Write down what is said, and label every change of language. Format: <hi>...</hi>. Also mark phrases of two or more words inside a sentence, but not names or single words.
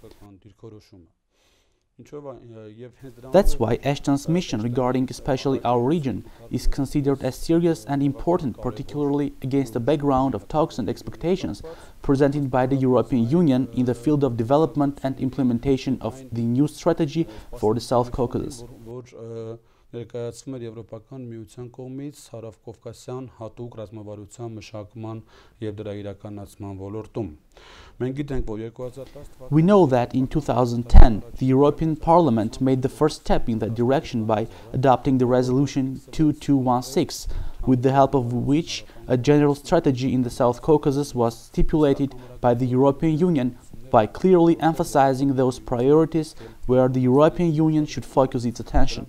<en>That's why Ashton's mission regarding especially our region is considered as serious and important, particularly against the background of talks and expectations presented by the European Union in the field of development and implementation of the new strategy for the South Caucasus.</en> <hy>Եվրոպական միության կողմից հարավկովկասյան հատուկ ռազմավարության մշակման եւ դրա իրականացման ոլորտում։ Մենք գիտենք, որ 2010</hy> <en>We know that in 2010 the European Parliament made the first step in that direction by adopting the resolution 2216, with the help of which a general strategy in the South Caucasus was stipulated by the European Union by clearly emphasizing those priorities where the European Union should focus its attention.</en>